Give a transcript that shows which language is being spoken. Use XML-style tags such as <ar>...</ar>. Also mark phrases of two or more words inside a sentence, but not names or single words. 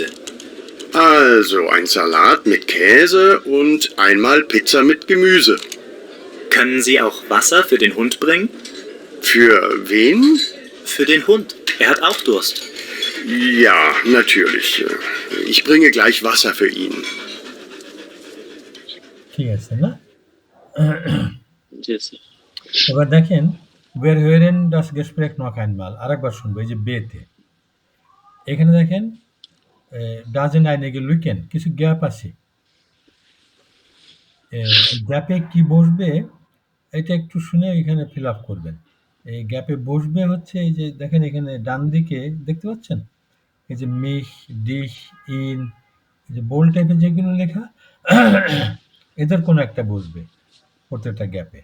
<de>Also ein Salat mit Käse und einmal Pizza mit Gemüse. Können Sie auch Wasser für den Hund bringen? Für wen? Für den Hund. Er hat auch Durst. Ja, natürlich. Ich bringe gleich Wasser für ihn.</de> <bn>ঠিক আছে না? জি স্যার। এবার দেখেন</bn> <de>wer hören das Gespräch noch einmal,</de> <bn>আরেকবার শুনবো। এই যে বেতে এখানে দেখেন ডাজেন</bn> <de>einige Lücken,</de> <bn>কিছু গ্যাপ আছে। গ্যাপে কি বসবে এটা একটু শুনে এখানে ফিল আপ করবেন। এই গ্যাপে বসবে হচ্ছে এই যে দেখেন এখানে ডান দিকে দেখতে পাচ্ছেন এই যে মিশ, ডিশ, ইন, এই যে বোল্ড টাইপের যেগুলো লেখা এদের কোনো একটা বসবে প্রত্যেকটা গ্যাপে।</bn>